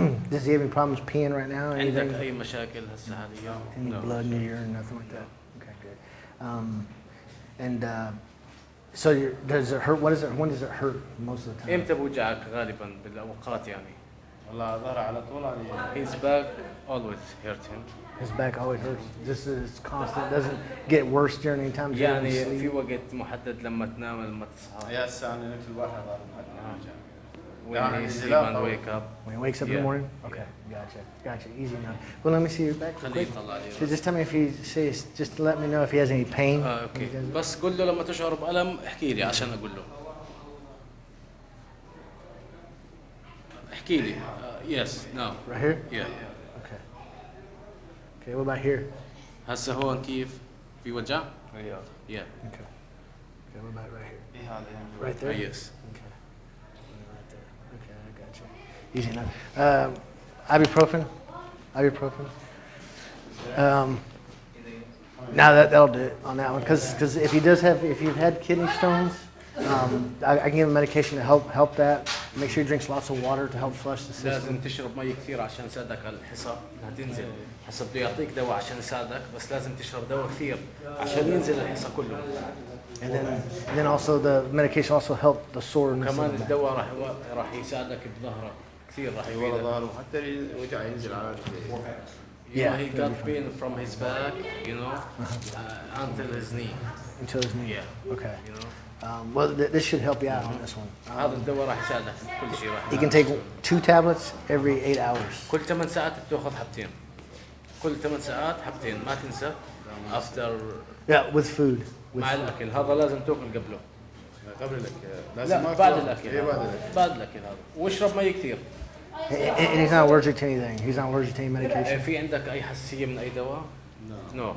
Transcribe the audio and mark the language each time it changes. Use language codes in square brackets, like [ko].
[en] Does he have any problems peeing right now? [ar] عندك أي مشاكل هسه حاليا؟ [en] Any blood in your urine, nothing like that? Okay, good. So does it hurt? When does it hurt most of the time? [ar] إمتى بوجعك غالبا بالأوقات يعني؟ والله ظهر على طول يعني. [en] His back always hurt him. His back always hurts. This is constant. It doesn't get worse during any time. [ar] يعني في وقت محدد لما تنام لما تصحى. يا الساعة أنا نمت الواحد ظهر [en] When he sleep and wake up. When he wakes up in the morning? Okay, gotcha. Easy now. Well, let me see your back real quick. So just tell me if he says, just let me know if he has any pain. Okay. [ar] بس قول له لما تشعر بألم احكي لي عشان أقول له. احكي لي. [en] Yes, no. Right here? Yeah. Okay, what about here? [ar] هسه هون كيف؟ في وجع؟ [en] Yeah. Okay, what about right here? [ar] إيه هذا [en] Right there? Yes. Okay. Right there. Okay, I got you. Easy enough. Ibuprofen. Now that'll do it on that one. Because if you've had kidney stones, I can give him medication to help that. Make sure he drinks lots of water to help flush the system. [ar] لازم تشرب مي كثير عشان يساعدك على الحصى هتنزل. هسه بده يعطيك دواء عشان يساعدك بس لازم تشرب دواء كثير عشان ينزل الحصى كله. [en] And then also the medication also help the soreness. [ar] كمان الدواء راح يساعدك بظهرك كثير راح يفيدك. ظهره حتى وجع ينزل على رجليه. [en] You know, he got pain from his back, you know, until his knee. Until his knee. Yeah. Okay. You know. Well, this should help you out on this one. [ar] هذا الدواء راح يساعدك في كل شيء. [en] You can take 2 tablets every 8 hours. [ar] كل 8 ساعات بتاخذ حبتين. كل 8 ساعات حبتين، ما تنسى. [en] After. Yeah, with food. [ar] مع الأكل، هذا لازم تاكل قبله. قبل الاكل لا لازم بعد الأكل. ايه بعد الاكل بعد الأكل هذا. واشرب مي كثير. [en] And he's not allergic to anything. He's not allergic to any medication. [ar] في عندك أي حساسية من أي دواء؟ [en] No.